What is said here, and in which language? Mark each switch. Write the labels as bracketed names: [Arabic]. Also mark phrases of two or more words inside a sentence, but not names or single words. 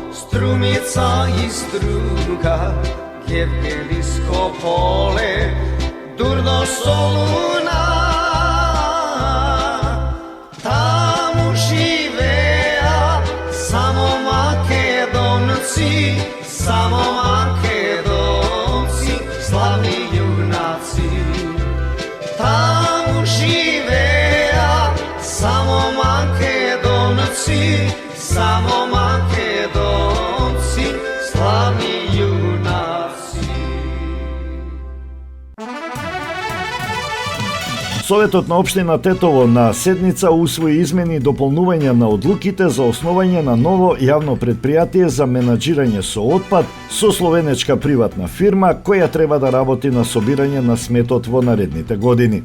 [Macedonian] Strumica i struga, Gevgelisko pole, Durdo Soluna. Tamo živea samo Makedonci, samo Makedonci, slavni junaci. Tamo živea samo Makedonci, samo Makedonci, slavni junaci. Советот на општина Тетово на седница усвои измени и дополнување на одлуките за основање на ново јавно предпријатие за менаџирање со отпад со словенечка приватна фирма која треба да работи на собирање на сметот во наредните години.